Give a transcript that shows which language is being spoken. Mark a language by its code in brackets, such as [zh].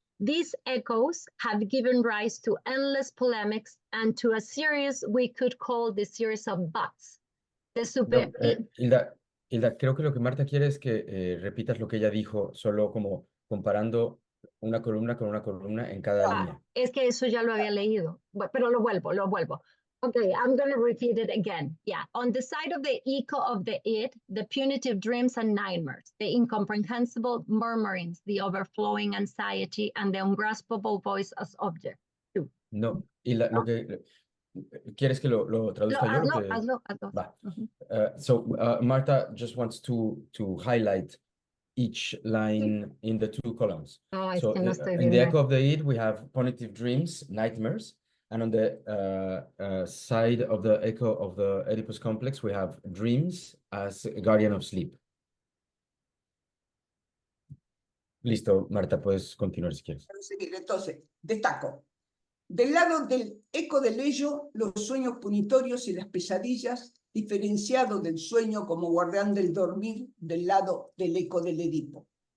[en] These echoes have given rise to endless polemics and to a series we could call the series of buts. [es] Hilda, creo que lo que Marta quiere es que repitas lo que ella dijo, solo como comparando una columna con una columna en cada línea. Es que eso ya lo había leído, pero lo vuelvo. [en] Okay, I'm going to repeat it again. Yeah, on the side of the echo of the id, the punitive dreams and nightmares, the incomprehensible murmurings, the overflowing anxiety, and the ungraspable voice as object. [es] No, Hilda, lo que... ¿Quieres que lo traduzca yo? Hazlo. Va. [en] So Marta just wants to highlight each line in the two columns. So in the echo of the id, we have punitive dreams, nightmares, And on the side of the echo of the Oedipus complex, we have dreams as a guardian of sleep. [es] Listo, Marta, puedes continuar si quieres. Entonces, destaco. Del lado del eco del ello, los sueños punitorios y las pesadillas, diferenciados del sueño como guardián del dormir, del lado del eco del Edipo.